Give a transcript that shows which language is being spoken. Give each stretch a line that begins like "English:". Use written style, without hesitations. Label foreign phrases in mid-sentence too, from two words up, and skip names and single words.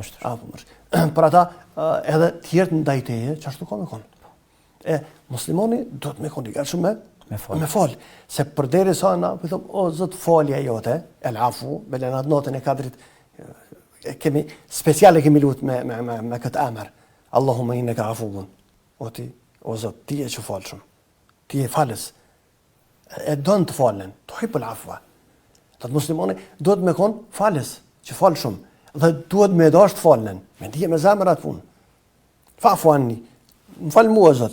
Albanian: Për ata edhe të tjerë ndaj teje, çashtu ka me kon. Muslimani do të me kon i gatshëm me fal. Se përderisa na po them o Zot falja jote,
Arabic: العفو,
Albanian: me lënat notën e kadrit kemi speciale kemi lut me këtë emër.
Arabic: اللهم إنك عفو.
Albanian: O Zot, ti je që falshëm. Ti je falës. E don të falen,
Arabic: تحب العفو.
Albanian: Të muslimani duhet me kon falës, që falshëm, dhe duhet me dash të falen, me dije me zemër atë punë.
Arabic: فاعف عني.
Albanian: Më fal mua o Zot.